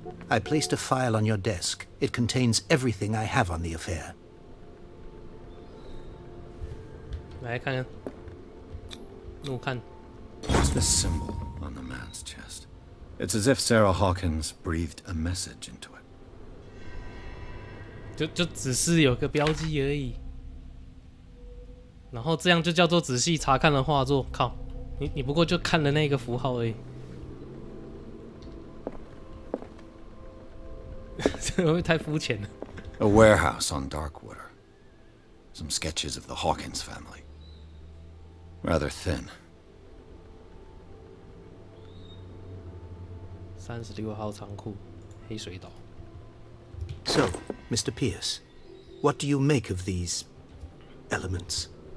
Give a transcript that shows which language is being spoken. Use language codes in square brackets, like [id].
[en] I placed a file on your desk. It contains everything I have on the affair. [zh] 来看看，我看 [en] What's this symbol on the man's chest? It's as if Sarah Hawkins breathed a message into it. [zh] 就只是有个标记而已，然后这样就叫做仔细查看了画作。靠，你不过就看了那个符号而已，这会不会太肤浅了？ [en] A warehouse on Darkwater. Some sketches of the Hawkins family. Rather thin. [zh] 36号仓库，黑水岛。 [en] So, Mr. Pierce, what do you make of these elements?